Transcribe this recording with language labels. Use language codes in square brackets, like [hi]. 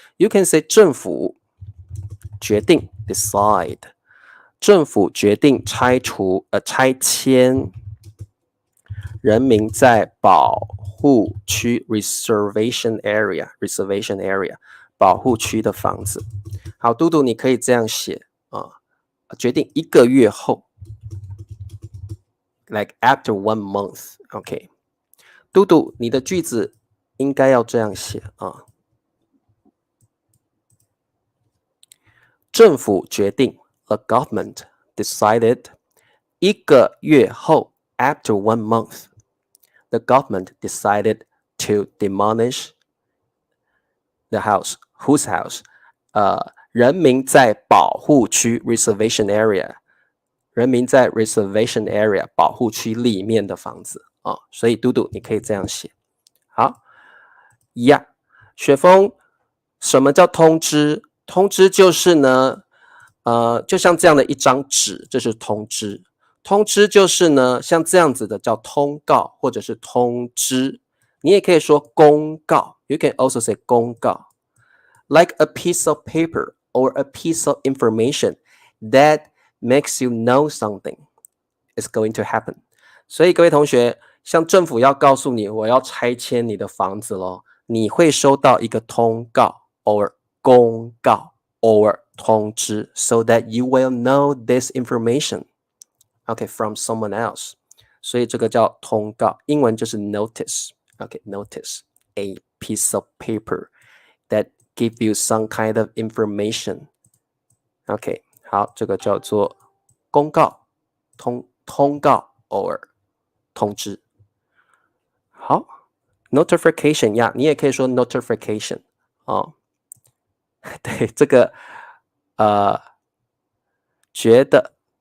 [en] You can say [zh] 政府决定 decide， 政府决定拆迁人民在保护区 reservation area 保护区的房子。好，嘟嘟，你可以这样写啊，决定一个月后 ， [en] like after 1 month， [zh] OK。嘟嘟，你的句子应该要这样写啊。政府决定 [en] ，the government decided [zh] 一个月后 [en] after 1 month。The government decided to demolish the house. Whose house? [zh] 人民在保护区 reservation area， 人民在 reservation area 保护区里面的房子啊，所以嘟嘟你可以这样写。好呀，雪峰，什么叫通知？通知就是呢，就像这样的一张纸，这是通知。通知就是呢，像这样子的叫通告或者是通知，你也可以说公告。 [en] You can also say 公告 ，like a piece of paper or a piece of information that makes you know something is going to happen。 [zh] 所以各位同学，像政府要告诉你我要拆迁你的房子咯，你会收到一个通告 or 公告 or 通知 ， [en] so that you will know this information。 Okay, from someone else. [zh] 所以这个叫通告，英文就是 notice. [en] Okay, notice, a piece of paper that give you some kind of information. [zh] Okay, 好，这个叫做公告、通告 or 通知。好 ，notification 呀，你也可以说 notification 哦。对，这个觉得。